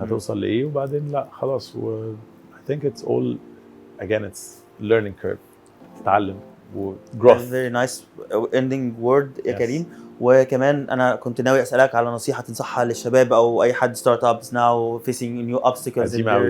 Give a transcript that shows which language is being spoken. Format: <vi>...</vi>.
<ar>هتوصل لايه وبعدين لا خلاص.</ar> <en>I think it's all again it's learning curve،</en> <ar>تتعلم</ar> <en>و growth. very nice ending word يا كريم.</en> <ar>وكمان انا كنت ناوي اسالك على نصيحه تنصحها للشباب او اي حد</ar> <en>Startups now facing new obstacles.</en>